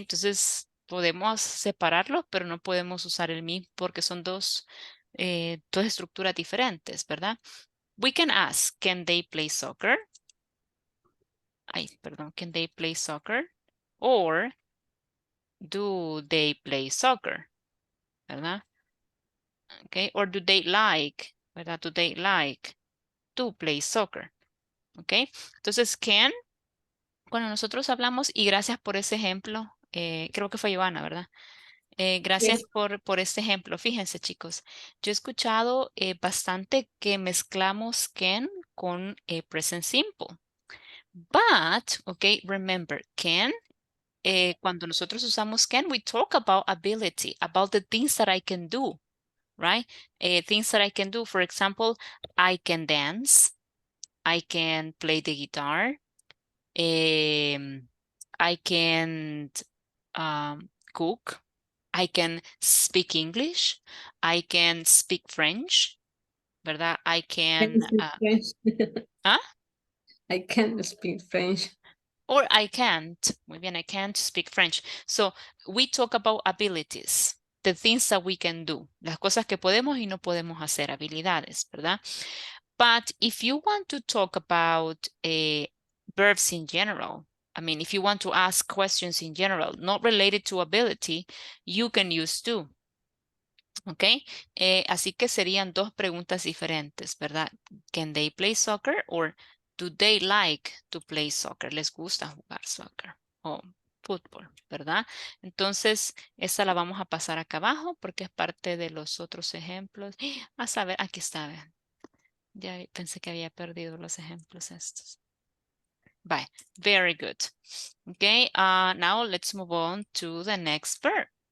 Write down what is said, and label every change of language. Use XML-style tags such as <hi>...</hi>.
<es>Entonces podemos separarlos, pero no podemos usar el mismo porque son dos estructuras diferentes, ¿verdad?</es> <en>We can ask, can they play soccer?</en> <es>Ay, perdón,</es> <en>can they play soccer? Or do they play soccer? ¿Verdad? Okay, or do they like, ¿verdad? Do they like to play soccer?</en> <es>Okay, entonces can, cuando nosotros hablamos, y gracias por ese ejemplo, creo que fue Ivana, ¿verdad? Gracias</es> <en>Yes.</en> <es>por este ejemplo. Fíjense, chicos, yo he escuchado bastante que mezclamos can con present simple.</es> <en>But, okay, remember, can,</en> <es>cuando nosotros usamos</es> <en>can, we talk about ability, about the things that I can do, right? Things that I can do. For example, I can dance. I can play the guitar. I can cook. I can speak English. I can speak French, ¿verdad? I can, ¿ah? I can't speak French. Or I can't.</en> <es>Muy bien,</es> <en>I can't speak French. So we talk about abilities, the things that we can do,</en> <es>las cosas que podemos y no podemos hacer, habilidades, ¿verdad?</es> <en>But if you want to talk about verbs in general, I mean, if you want to ask questions in general, not related to ability, you can use do. ¿Ok?</en> <es>Así que serían dos preguntas diferentes, ¿verdad? Can they play soccer or do they like to play soccer? ¿Les gusta jugar soccer o fútbol, verdad? Entonces, esa la vamos a pasar acá abajo porque es parte de los otros ejemplos. A saber, aquí está, vean. Ya pensé que había perdido los ejemplos estos.</es> <en>Bye. Very good. Okay, now let's move on to the next verb.</en>